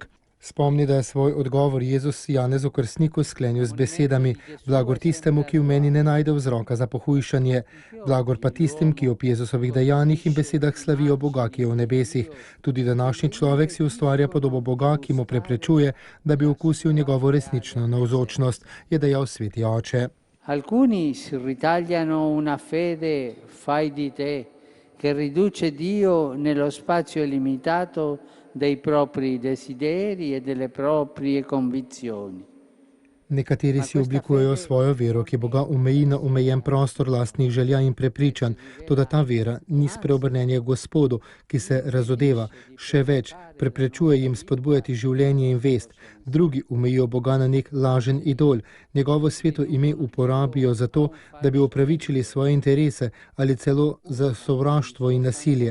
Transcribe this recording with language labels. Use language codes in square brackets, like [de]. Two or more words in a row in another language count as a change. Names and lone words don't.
[sl] Spomni, da je svoj odgovor Jezus Janezu Krstniku sklenil z besedami: blagor tistemu, ki v meni ne najde vzroka za pohujšanje, blagor pa tistim, ki ob Jezusovih dejanjih in besedah slavijo Boga, ki je v nebesih. Tudi današnji človek si ustvarja podobo Boga, ki mu preprečuje, da bi okusil njegovo resnično navzočnost, je dejal sveti oče. [it] Alcuni si ritagliano una fede fai di te, che riduce Dio nello spazio limitato dei propri desideri e delle proprie convinzioni. [sl] Nekateri si oblikujejo svojo vero, ki Boga omeji na omejen prostor lastnih želja in prepričanj, toda ta vera ni spreobrnjenje Gospodu, ki se razodeva, še več, preprečuje jim spodbujati življenje in vest. Drugi omejijo Boga na nek lažen idol, njegovo sveto ime uporabijo za to, da bi opravičili svoje interese ali celo za sovraštvo in nasilje.